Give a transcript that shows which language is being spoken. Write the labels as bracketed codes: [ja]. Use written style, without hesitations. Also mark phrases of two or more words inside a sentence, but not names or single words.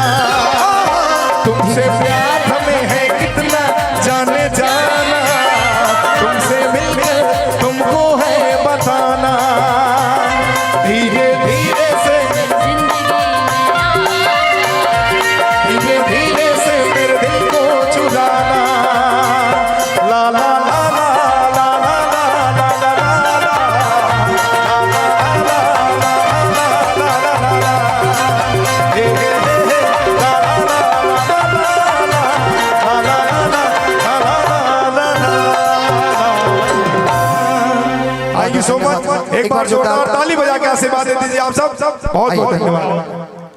[hi] तुमसे प्यार हमें है कितना जाने जाना, तुमसे मिलकर तुमको है बताना, धीरे धीरे से धीरे धीरे से मेरे दिल को चुराना। ला ला ला ला ला ला ला ला ला ला ला, ला ला ला ला, हे हे हे हे, ला ला ला ला ला ला, ला ला ला ला ला ला। [en] Thank you so much. [hi] एक बार जोरदार ताली बजा के आशीर्वाद दे दीजिए आप सब। बहुत बहुत धन्यवाद।